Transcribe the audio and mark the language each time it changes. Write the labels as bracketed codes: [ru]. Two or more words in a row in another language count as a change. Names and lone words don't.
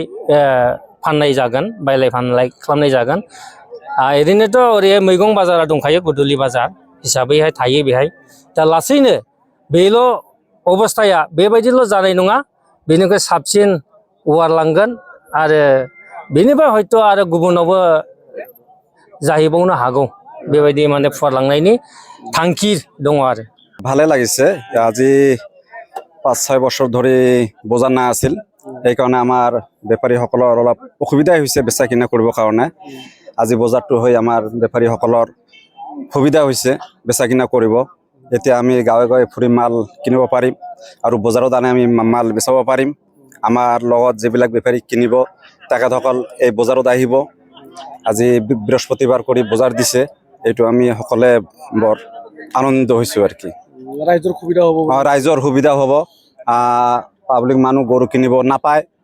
[brx] फाननाय जागोन बायलाय फानलाय खालामनाय जागोन ओरैनोथ' ओरैहाय मैगं बाजारा दंखायो गुदुलि बाजार हिसाबैहाय थायो बेहाय दा लासैनो बेल' अबस्थाया बेबायदिल' जानाय नङा बेनिफ्राय साबसिन वारलांगोन आरो बेनिफ्राय हयथ' आरो गुबुनावबो जाहैबावनो हागौ बेबायदि माने फुवारलांनायनि थांखि दङ आरो [as] ভালে লাগিছে আজি 5-6 বছৰ ধৰি বজাৰ না আছিল সেইকাৰণে আমাৰ বেপাৰীসকলৰ অলপ অসুবিধা হৈছে বেচা কিনা কৰিবৰ কাৰণে আজি বজাৰটো হৈ আমাৰ বেপাৰীসকলৰ সুবিধা হৈছে বেচা কিনা কৰিব এতিয়া আমি গাঁৱে গাঁৱে ফুৰি মাল কিনিব পাৰিম আৰু বজাৰত আনি আমি মাল বেচাব পাৰিম আমাৰ লগত যিবিলাক বেপাৰী কিনিব তেখেতসকল এই বজাৰত আহিব আজি বৃহস্পতিবাৰ কৰি বজাৰ দিছে এইটো আমি সকলে বৰ আনন্দিত হৈছো আর কি রাইজৰ সুবিধা হ'ব পাব্লিক মানুহ গৰু কিনিব নাপায়